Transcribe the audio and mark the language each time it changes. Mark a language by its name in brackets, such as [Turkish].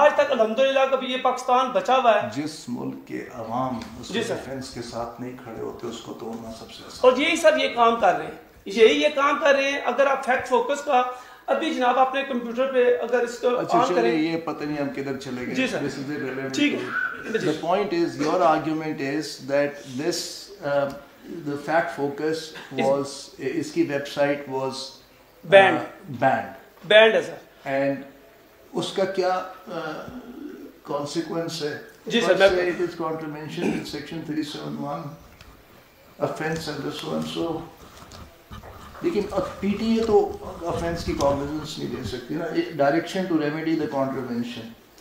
[Urdu] آج تک الحمدللہ کبھی یہ پاکستان بچا ہوا ہے. جس ملک کے عوام اس ڈیفنس کے ساتھ نہیں کھڑے ہوتے اس کو توڑنا سب سے آسان. اور یہی سر یہ کام کر رہے ہیں, یہ کام کر رہے ہیں. اگر آپ فیکٹ فوکس کا ابھی جناب اپنے کمپیوٹر پہ اگر اس کو آن کریں, یہ پتہ نہیں ہم کدھر چلے گئے. جی سر ٹھیک ہے. [English] The point is, your argument is that this the Fact Focus was [Urdu] iski [English] website was banned [Urdu] ہے sir, [English] and [Urdu] uska kya consequence hai? جی sir [English] it is contravention in section 371 offense under so and so. [Urdu] لیکن P T A تو offense کی cognizance نہیں دے سکتی نا. [English] Direction to remedy the contravention,